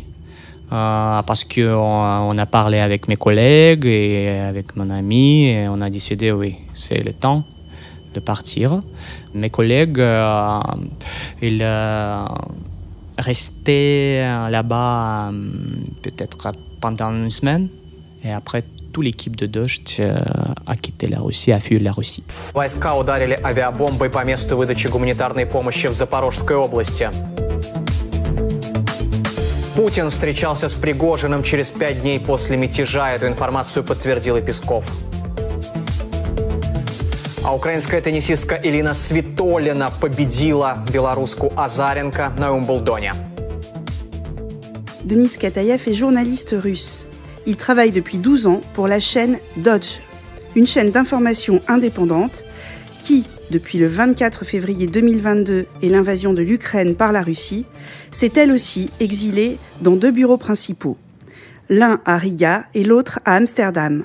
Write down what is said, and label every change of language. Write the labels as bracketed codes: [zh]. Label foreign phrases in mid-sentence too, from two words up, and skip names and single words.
[fr] Parce qu'on a parlé avec mes collègues et avec mon ami et on a décidé, oui, c'est le temps de partir. Mes collègues, ils restaient là-bas peut-être pendant une semaine et après, toute l'équipe de Дождь a quitté la Russie, a fui la Russie. [ru] Войска ударили авиабомбой по месту выдачи гуманитарной помощи в Запорожской области. Путин встречался с Пригожиным через 5 дней после мятежа. Эту информацию подтвердил и Песков. А украинская теннисистка Элина Свитолина победила белоруску Азаренко на Уимблдоне. [fr] Denis Kataev est journaliste russe. Il travaille depuis 12 ans pour la chaîne Dodge, une chaîne d'information indépendante qui, depuis le 24 février 2022 et l'invasion de l'Ukraine par la Russie, s'est elle aussi exilée dans 2 bureaux principaux, l'un à Riga et l'autre à Amsterdam.